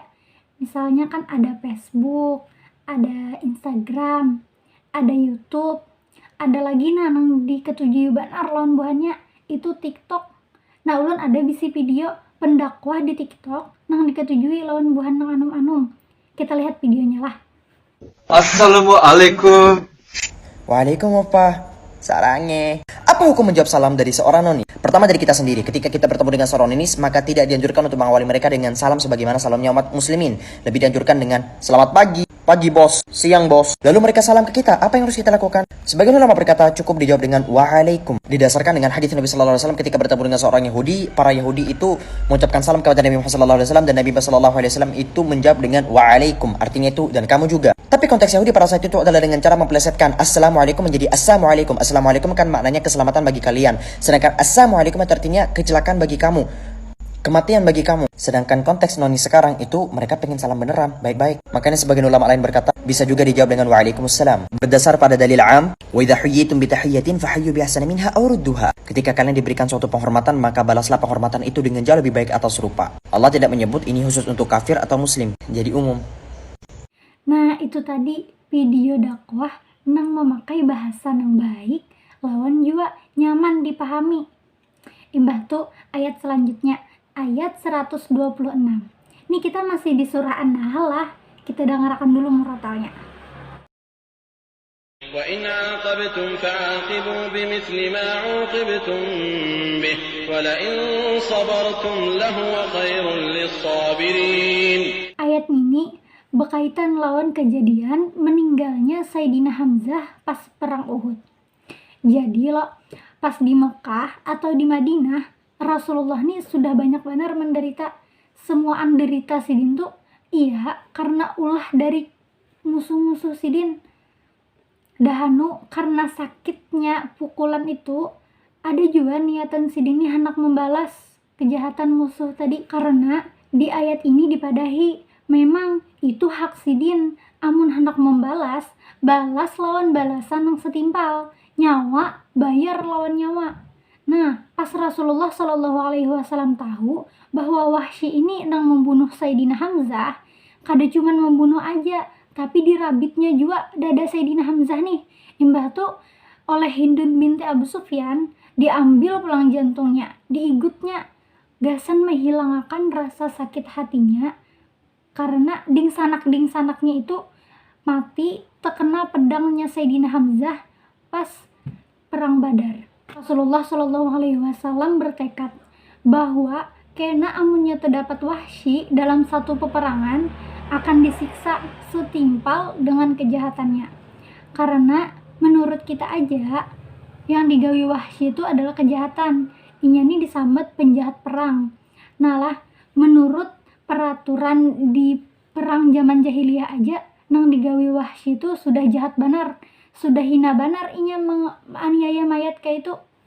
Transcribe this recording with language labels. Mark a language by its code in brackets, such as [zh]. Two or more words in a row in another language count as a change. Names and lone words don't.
[bjn] Misalnya kan ada Facebook, ada Instagram, ada YouTube, ada lagi nang diketujui benar lawan buhannya itu TikTok. Nah, ulun ada bisi video pendakwah di TikTok nang diketujui lawan buhan nang anum-anum. Kita lihat videonya lah. Assalamualaikum. Waalaikumsalam, [ko] 오빠. 사랑해. [id] Apa hukum menjawab salam dari seorang noni? Pertama dari kita sendiri, ketika kita bertemu dengan seorang ini, maka tidak dianjurkan untuk mengawali mereka dengan salam sebagaimana salamnya umat muslimin. Lebih dianjurkan dengan selamat pagi bos, siang bos. Lalu mereka salam ke kita, apa yang harus kita lakukan? Sebagian ulama berkata cukup dijawab dengan waalaikum. Didasarkan dengan hadis Nabi [ar] صلى الله عليه وسلم [id] ketika bertemu dengan seorang Yahudi, para Yahudi itu mengucapkan salam kepada Nabi Muhammad [ar] صلى الله عليه وسلم [id] dan Nabi [ar] صلى الله عليه وسلم [id] itu menjawab dengan waalaikum, artinya itu dan kamu juga. Tapi konteks Yahudi pada saat itu adalah dengan cara mempelesetkan assalamualaikum menjadi assalamualaikum. Assalamualaikum kan maknanya keselamatan bagi kalian. Sedangkan assalamualaikum itu artinya kecelakaan bagi kamu, kematian bagi kamu. Sedangkan konteks noni sekarang itu mereka pengen salam beneran, baik-baik. Makanya sebagian ulama lain berkata bisa juga dijawab dengan waalaikumsalam. Berdasar pada dalil am, [ar] وإذا حييتم بتحية فحيوا بأحسن منها أو ردوها. [id] Ketika kalian diberikan suatu penghormatan, maka balaslah penghormatan itu dengan jauh lebih baik atau serupa. Allah tidak menyebut ini khusus untuk kafir atau muslim, jadi umum. [bjn] Nah, itu tadi video dakwah nang memakai bahasa nang baik, lawan juga nyaman dipahami. Imbah tuh ayat selanjutnya, ayat 126. Ini kita masih di surah An-Nahl lah. Kita dengarkan dulu murotalnya. [ar] وَإِنْ عَاقَبْتُمْ فَعَاقِبُوا بِمِثْلِ مَا عُوقِبْتُمْ بِهِ وَلَئِنْ صَبَرْتُمْ لَهُوَ خَيْرٌ لِلصَّابِرِينَ. [bjn] Ayat ini berkaitan lawan kejadian meninggalnya Sayyidina Hamzah pas perang Uhud. Jadi loh, pas di Mekah atau di Madinah, Rasulullah nih sudah banyak benar menderita. Semua derita Sidin tuh iya karena ulah dari musuh-musuh Sidin. Dahanu karena sakitnya pukulan itu, ada juga niatan Sidin nih hendak membalas kejahatan musuh tadi. Karena di ayat ini dipadahi memang itu hak Sidin, amun hendak membalas, balas lawan balasan yang setimpal, nyawa bayar lawan nyawa. Nah, pas Rasulullah [ar] صلى الله عليه وسلم [bjn] tahu bahwa Wahsy ini nang membunuh Sayyidina Hamzah, kada cuman membunuh aja, tapi dirabitnya juga dada Sayyidina Hamzah nih. Imbah tuh oleh Hindun binti Abu Sufyan diambil tulang jantungnya, diigutnya, gasan menghilangkan rasa sakit hatinya. Karena dingsanak-dingsanaknya itu mati terkena pedangnya Sayyidina Hamzah pas perang Badar. Rasulullah [ar] صلى الله عليه وسلم [bjn] bertekad bahwa kena amunnya terdapat Wahsy dalam satu peperangan akan disiksa setimpal dengan kejahatannya. Karena menurut kita aja yang digawi Wahsy itu adalah kejahatan. Inya ini disambet penjahat perang. Nah lah, menurut peraturan di perang zaman jahiliyah aja nang digawi Wahsy itu sudah jahat benar, sudah hina benar inya menganiaya mayat kayak itu.